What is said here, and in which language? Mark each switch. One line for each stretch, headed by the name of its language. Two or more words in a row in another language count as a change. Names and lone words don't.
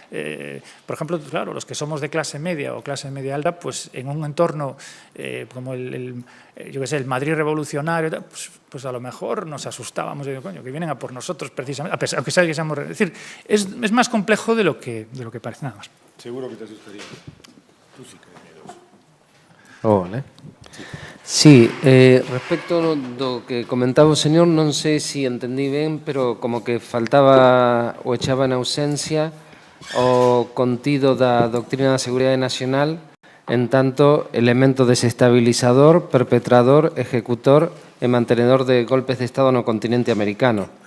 Spanish: Por ejemplo, claro, los que somos de clase media o clase media alta, pues en un entorno como yo qué sé, el Madrid revolucionario, pues a lo mejor nos asustábamos, digo, coño, que vienen a por nosotros precisamente, aunque sea que seamos... Es decir, es más complejo de lo que parece, nada más. Seguro que te asustaría. Tú sí que miedoso. Vale.
Galician: Sí, respecto do que comentaba o señor, non sei se entendí ben, pero como que faltaba ou echaba en ausencia o contido da doctrina da Seguridade Nacional en tanto elemento desestabilizador, perpetrador, ejecutor e mantenedor de golpes de Estado no continente americano.